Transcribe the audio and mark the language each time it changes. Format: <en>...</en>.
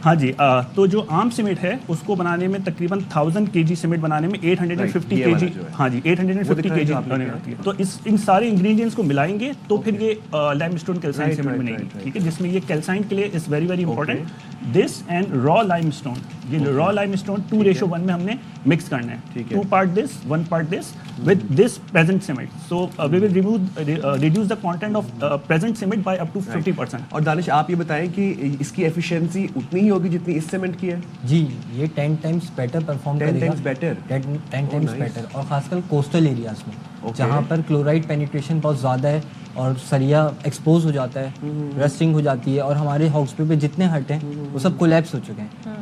<ur>ہاں جی, تو جو عام سیمنٹ ہے اس کو بنانے میں تقریباً 1000 kg سیمنٹ بنانے میں 850 kg, ہاں جی 850 kg بنانی ہوتی ہے. تو ان سارے انگریڈینٹس کو ملائیں گے تو پھر یہ لائم اسٹون کیلسائٹ سیمنٹ بنے گی. ٹھیک ہے, جس میں یہ کیلسائٹ کے لیے</ur> <en>Is very very important. This and raw limestone,</en> <ur>یہ را لائم اسٹون 2:1 میں ہم نے مکس کرنا ہے.</ur> <en>2 part this 1 part this with this present cement. So we will reduce the content of present cement by up to 50%.</en> <ur>اور دانش آپ یہ بتائیں کہ اس کی ایفیشینسی اتنی ہی ہوگی جتنی اس سیمنٹ کی ہے؟ جی, یہ</ur> <en>10 times better</en> <ur>پرفارم کرے گا. 10 times better, اور خاص کر کوسٹل ایریاز میں جہاں پر کلورائڈ پینیٹریشن بہت زیادہ ہے اور سریا ایکسپوز ہو جاتا ہے, رسٹنگ ہو جاتی ہے, اور ہمارے ہاؤس پہ جتنے ہٹ ہیں وہ سب کولیپس ہو چکے ہیں.</ur>